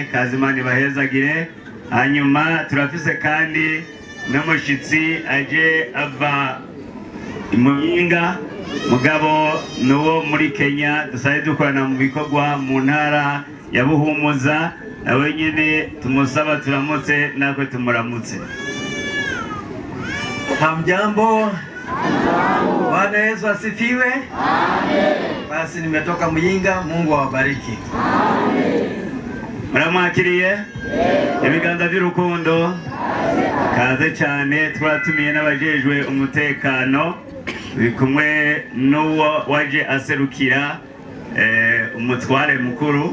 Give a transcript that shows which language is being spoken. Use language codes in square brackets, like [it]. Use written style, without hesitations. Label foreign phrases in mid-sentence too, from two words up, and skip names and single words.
[rn] Kaze Imana ibahezagire. Hanyuma turafise kandi n'umushitsi aje ava Muyinga, mugabo nuwo muri Kenya dusaye dukorana mu bikorwa mu ntara ya Buhumuza nawe nyene tumusaba turamutse nakwe tumuramutse. [sw] Hamjambo. Bwana Yesu asifiwe. Amen. Basi nimetoka Muyinga, Mungu awabariki. [rn] Amen. Muramwakiriye? Ibiganza by'urukundo. Kaze cyane twatumiye n'abajejwe umutekano bikumwe n'uwo waje aserukira umutware mukuru.